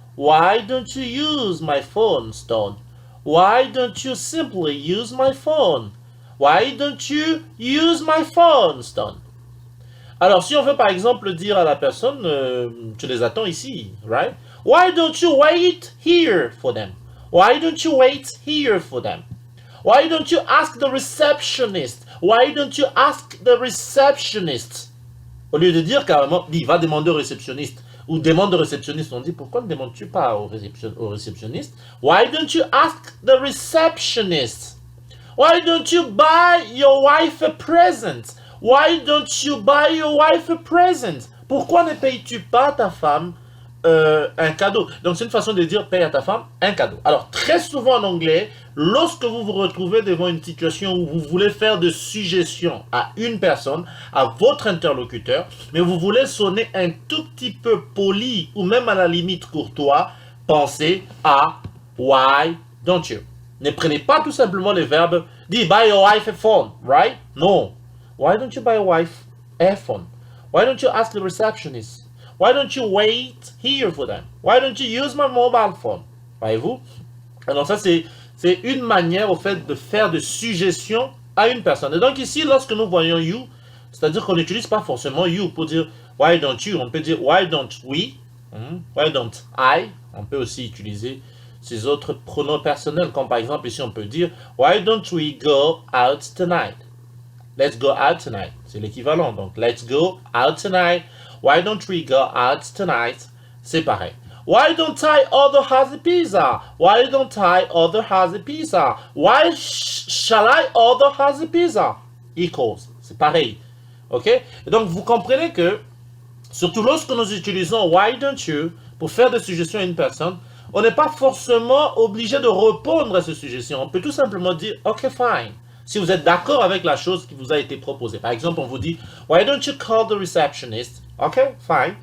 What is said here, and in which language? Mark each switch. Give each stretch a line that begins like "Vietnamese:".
English: Why don't you use my phone, Stone? Why don't you simply use my phone? Why don't you use my phone, Stone?
French: Alors, si on veut par exemple dire à la personne, tu les attends ici, right?
English: Why don't you wait here for them? Why don't you wait here for them? Why don't you ask the receptionist? Why don't you ask the receptionist?
French: Au lieu de dire carrément, il va demander au réceptionniste ou demande au réceptionniste, on dit pourquoi ne demandes-tu pas au réceptionniste?
English: Why don't you ask the receptionist? Why don't you buy your wife a present? Why don't you buy your wife a present?
French: Pourquoi ne payes-tu pas ta femme un cadeau? Donc c'est une façon de dire paye à ta femme un cadeau. Alors très souvent en anglais, lorsque vous vous retrouvez devant une situation où vous voulez faire de suggestions à une personne, à votre interlocuteur, mais vous voulez sonner un tout petit peu poli ou même à la limite courtois, pensez à why don't you. Ne prenez pas tout simplement le verbe dit
English: buy your wife a phone, right?
French: Non.
English: Why don't you buy your wife a phone? Why don't you ask the receptionist? Why don't you wait here for them? Why don't you use my mobile phone?
French: Voyez-vous? Alors ça, c'est une manière, au fait, de faire de suggestions à une personne. Et donc ici, lorsque nous voyons you, c'est-à-dire qu'on n'utilise pas forcément you pour dire why don't you? On peut dire
English: why don't we? Why don't I?
French: On peut aussi utiliser ces autres pronoms personnels, comme par exemple ici, on peut dire
English: why don't we go out tonight? Let's go out tonight.
French: C'est l'équivalent.
English: Donc, let's go out tonight. Why don't we go out tonight?
French: C'est pareil.
English: Why don't I order has a pizza? Why don't I order has a pizza? Why shall I order has a pizza?
French: Equals. C'est pareil. OK? Et donc, vous comprenez que, surtout lorsque nous utilisons why don't you pour faire des suggestions à une personne, on n'est pas forcément obligé de répondre à ces suggestions. On peut tout simplement dire
English: OK, fine.
French: Si vous êtes d'accord avec la chose qui vous a été proposée. Par exemple, on vous dit
English: why don't you call the receptionist? Ok, fine.